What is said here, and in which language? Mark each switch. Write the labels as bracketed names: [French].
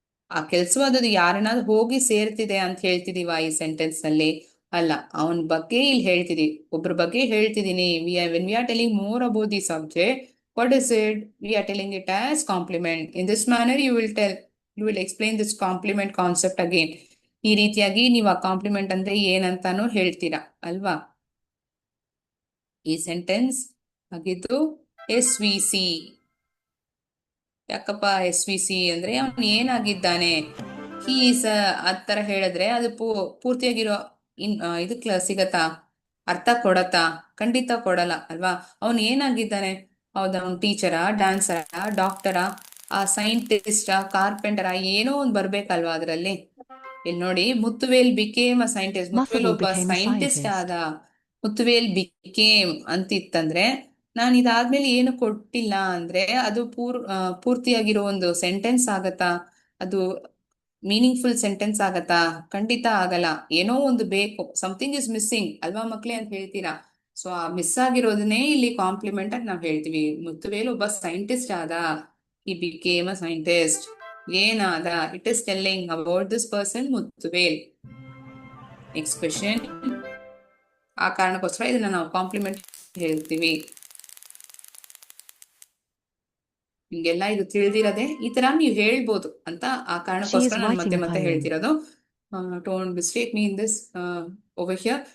[Kannada] ಆ ಕೆಲಸವಾದದ್ದು ಯಾರನ್ನಾದ್ರೂ ಹೋಗಿ ಸೇರ್ತಿದೆ ಅಂತ ಹೇಳ್ತಿದೀವ ಈ ಸೆಂಟೆನ್ಸ್ ನಲ್ಲಿ? ಅಲ್ಲ, ಅವನ ಬಗ್ಗೆ ಇಲ್ಲಿ ಹೇಳ್ತಿದೀವಿ, ಒಬ್ರ ಬಗ್ಗೆ ಹೇಳ್ತಿದೀನಿ. [English] when we are telling more about the subject, what is it? We are telling it as compliment. In this manner you will explain this compliment concept again. [Kannada] ಈ ರೀತಿಯಾಗಿ ನೀವು ಆ ಕಾಂಪ್ಲಿಮೆಂಟ್ ಅಂದ್ರೆ ಏನಂತಾನು ಹೇಳ್ತೀರಾ ಅಲ್ವಾ? ಈ ಸೆಂಟೆನ್ಸ್ ಆಗಿದ್ದು ಎಸ್ ವಿ ಸಿ. ಯಾಕಪ್ಪ ಎಸ್ ವಿ ಸಿ ಅಂದ್ರೆ ಅವನು ಏನಾಗಿದ್ದಾನೆ? [English] he is [Kannada] ಆತರ ಹೇಳಿದ್ರೆ ಅದು ಪೂರ್ತಿಯಾಗಿರೋ ಇದಕ್ಕೆ ಸಿಗತ್ತಾ? ಅರ್ಥ ಕೊಡತ್ತಾ? ಖಂಡಿತ ಕೊಡಲ್ಲ ಅಲ್ವಾ? ಅವನು ಏನಾಗಿದ್ದಾನೆ? ಹೌದಾ, ಅವ್ನು ಟೀಚರಾ, ಡ್ಯಾನ್ಸರಾ, ಡಾಕ್ಟರಾ, ಆ ಸೈಂಟಿಸ್ಟಾ, ಕಾರ್ಪೆಂಟರಾ, ಏನೋ ಒಂದು ಬರ್ಬೇಕಲ್ವಾ ಅದ್ರಲ್ಲಿ. ಇಲ್ಲಿ ನೋಡಿ, Muthuvel [English] Became a scientist. [Kannada] Muthuvel ಒಬ್ಬ ಸೈಂಟಿಸ್ಟ್ ಆದ. ಮುತ್ತುವೇಲ್ ಬಿಕೇಮ್ ಅಂತಿತ್ತಂದ್ರೆ ನಾನು ಇದಾದ್ಮೇಲೆ ಏನು ಕೊಟ್ಟಿಲ್ಲ ಅಂದ್ರೆ ಅದು ಪೂರ್ತಿಯಾಗಿರೋ ಒಂದು ಸೆಂಟೆನ್ಸ್ ಆಗತ್ತಾ? ಅದು ಮೀನಿಂಗ್ಫುಲ್ ಸೆಂಟೆನ್ಸ್ ಆಗತ್ತಾ? ಖಂಡಿತ ಆಗಲ್ಲ. ಏನೋ ಒಂದು ಬೇಕು, [English] something is missing [Kannada] ಅಲ್ವಾ ಮಕ್ಳೇ ಅಂತ ಹೇಳ್ತೀರಾ. ಸೊ ಆ ಮಿಸ್ ಆಗಿರೋದನ್ನೇ ಇಲ್ಲಿ ಕಾಂಪ್ಲಿಮೆಂಟ್ ಅಂತ ನಾವ್ ಹೇಳ್ತೀವಿ. ಮುತ್ತುವೇಲ್ ಒಬ್ಬ ಸೈಂಟಿಸ್ಟ್ ಆದ. [English] he became a scientist. [Kannada] ಏನಾದ? [English] It is telling about this person, Muthuvel. Next question. [Kannada] ಆ ಕಾರಣಕ್ಕೋಸ್ಕರ ಇದನ್ನ ನಾವು ಕಾಂಪ್ಲಿಮೆಂಟ್ ಹೇಳ್ತೀವಿ. ನಿಮ್ಗೆಲ್ಲ ಇದು ತಿಳಿದಿರದೆ ಈ ತರ ನೀವು ಹೇಳ್ಬೋದು ಅಂತ ಆ ಕಾರಣಕ್ಕೋಸ್ಕರ ನಾನು [English] writing [Kannada] ಮತ್ತೆ [English] a poem. [Kannada] ಹೇಳ್ತಿರೋದು. [English] Don't mistake me in this over here.